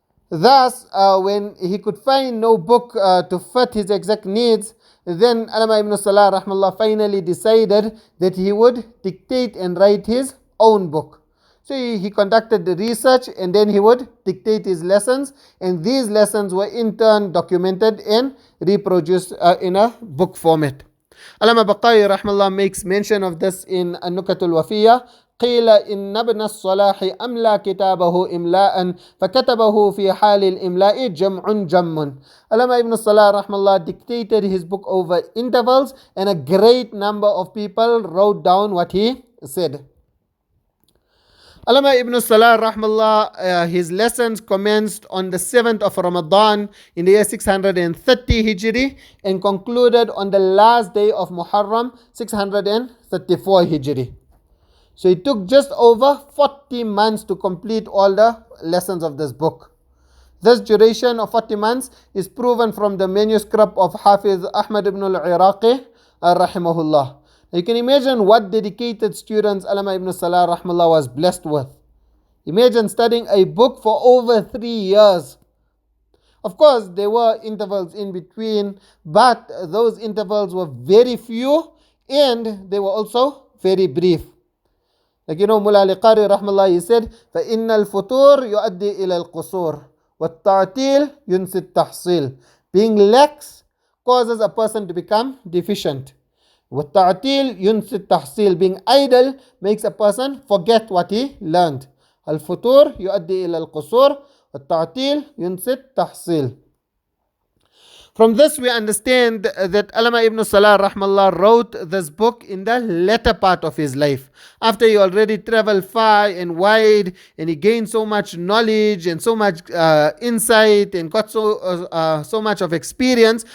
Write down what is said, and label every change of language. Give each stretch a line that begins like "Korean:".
English: Thus, when he could find no book to fit his exact needs, then Allamah Ibn As-Salah rahmallah finally decided that he would dictate and write his own book. So he conducted the research and then he would dictate his lessons, and these lessons were in turn documented and reproduced in a book format. Allamah Baqai rahmallah makes mention of this in An-Nukat al-Wafiyya.
Arabic: قيل إن ابن الصلاح أملا كتابه إملاء فكتبه في حال الإملاء جمع جم.
English: Allamah Ibn As-Salah rahmallah dictated his book over intervals and a great number of people wrote down what he said. Allamah Ibn As-Salah rahmallah, his lessons commenced on the 7th of Ramadan in the year 630 Hijri and concluded on the last day of Muharram 634 Hijri. So it took just over 40 months to complete all the lessons of this book. This duration of 40 months is proven from the manuscript of Hafiz Ahmad ibn al-Iraqi rahimahullah. You can imagine what dedicated students Allamah Ibn As-Salah rahmallah was blessed with. Imagine studying a book for over 3 years. Of course, there were intervals in between, but those intervals were very few and they were also very brief. Like Mullah al-Qari rahmallah, he said,
Arabic: فَإِنَّ الْفُطُورِ يُؤَدِّي إِلَى الْقُصُورِ وَالتَّعْتِيلِ يُنْسِي التَّحْصِيلِ.
English: Being lax causes a person to become deficient.
Arabic: وَالتَّعْتِيلِ يُنْسِي التَّحْصِيلِ.
English: Being idle makes a person forget what he learned.
Arabic: الفطور يؤدي إلى القصور والتعطيل ينسي التحصيل.
English: From this we understand that Allamah Ibn As-Salah rahmallah wrote this book in the latter part of his life. After he already traveled far and wide and he gained so much knowledge and so much insight and got so much of experience.